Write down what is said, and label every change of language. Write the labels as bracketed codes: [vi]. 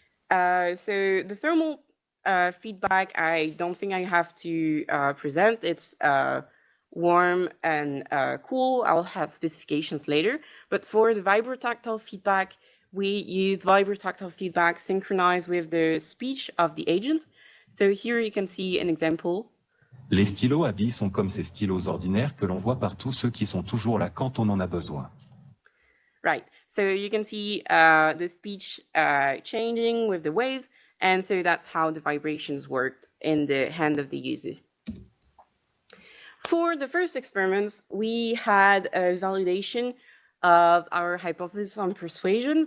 [en] So the thermal feedback, I don't think I have to present. It's warm and cool. I'll have specifications later. But for the vibrotactile feedback, we used vibrotactile feedback synchronized with the speech of the agent. So here you can see an example. [fr] Les stylos à billes sont comme ces stylos ordinaires que l'on voit par tous ceux qui sont toujours là quand on en a besoin. [en] Right. So you can see the speech changing with the waves, and so that's how the vibrations worked in the hand of the user. For the first experiments, we had a validation of our hypothesis on persuasion.